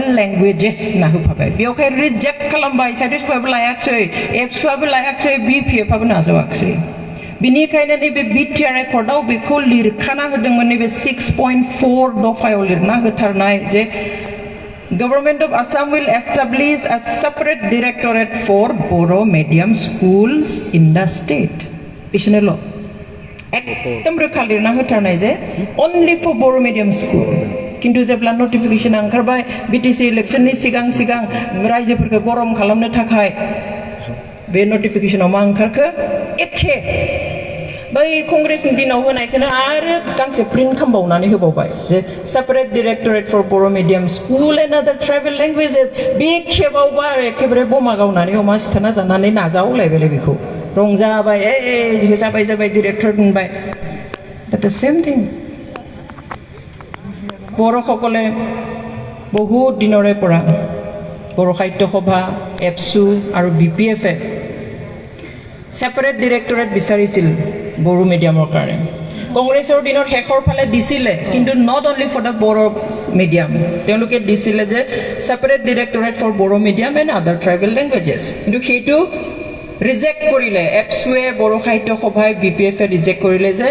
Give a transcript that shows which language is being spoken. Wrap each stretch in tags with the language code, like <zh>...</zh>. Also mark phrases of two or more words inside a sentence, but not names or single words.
<brx>लेंगुवेजेस होनना होफाबाय बेवहाय रिजेक्ट खालामबाय साइटिसफोराबो लायाखिसै एबसुआबो लायाखिसै बिपिएफआबो नाजावाखिसै बिनिखायनो नैबे बिटिआर एकर्डआव बेखौ लिरखाना होदोंमोन नैबे 6.4 दफायाव लिरना होथारनाय जे गभर्नमेंट</brx> <en>ऑफ Assam will establish a separate directorate for Boro medium schools in the state</en> <brx>बिसोरनोल' एकदम रोखा लिरना होथारनाय जे</brx> <en>only for Boro medium school</en> <brx>किन्तु जेब्ला नटिफिकेशन ओंखारबाय बिटिसि इलेक्शननि सिगां रायजोफोरखौ गरम खालामनो थाखाय बे नटिफिकेशनाव मा ओंखारखो एखे बै कंग्रेसनि दिनाव होनायखौनो आरो गांसे प्रिन्ट खालामबावनानै होबावबाय जे</brx> <en>separate directorate for Boro medium school and other tribal languages</en> <brx>बे खेबावबा एखेबारे बमा गावनानै अमा सिथाना जानानै नाजावलायबायलाय बेखौ रंजाबाय जाबाय डिरेक्टर मोनबाय</brx> <en>but the same thing</en> <as>बर'সকলে বহুত দিনৰে পৰা बर' साहित्य सभा एबसु আৰু बिपिएफए</as> <en>separate directorate</en> <as>বিচাৰিছিল বড়ো মিডিয়ামৰ কাৰণে কংগ্ৰেছৰ দিনত শেষৰ ফালে দিছিলে কিন্তু</as> <en>not only for the Boro medium</en> <as>তেওঁলোকে দিছিলে যে</as> <en>separate directorate for Boro medium and other tribal languages</en> <as>কিন্তু সেইটো ৰিজেক্ট কৰিলে এপছুৱে বড়ো সাহিত্য সভাই বিপিএফে ৰিজেক্ট কৰিলে যে</as>